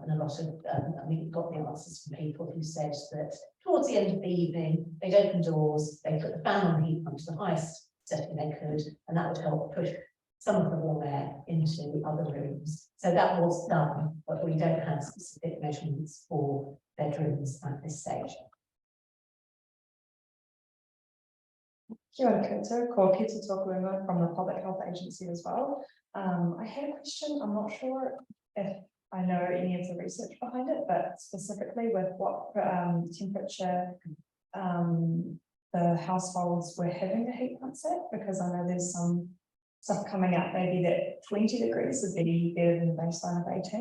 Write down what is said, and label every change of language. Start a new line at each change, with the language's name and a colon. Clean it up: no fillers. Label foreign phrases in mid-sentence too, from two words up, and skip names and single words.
English: And a lot of, we got the answers from people who said that towards the end of the evening, they'd open doors, they put the fan on the heat pump to the highest setting they could, and that would help push some of the warm air into the other rooms. So that was done, but we don't have specific measurements for bedrooms at this stage.
Māori: Kia ora koutou, ko
English: Pita Tokuinga from the Public Health Agency as well. I had a question. I'm not sure if I know any of the research behind it, but specifically with what temperature the households were having the heat pumps at, because I know there's some stuff coming out maybe that 20 degrees would be better than the baseline of 18.